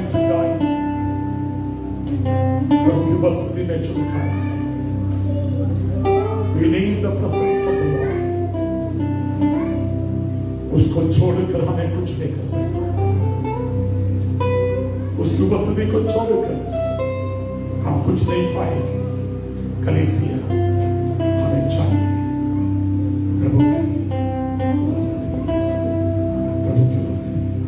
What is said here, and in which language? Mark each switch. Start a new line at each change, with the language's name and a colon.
Hindi: गाएं, प्रभु की उपस्थिति में चुमकाएं।
English: We need the presence of the Lord.
Hindi: उसको छोड़कर हमें कुछ नहीं कर सकते। उसकी उपस्थिति को छोड़कर हम कुछ नहीं पाएंगे। कलीसिया हमें चाहिए प्रभु की उपस्थिति, प्रभु की उपस्थिति।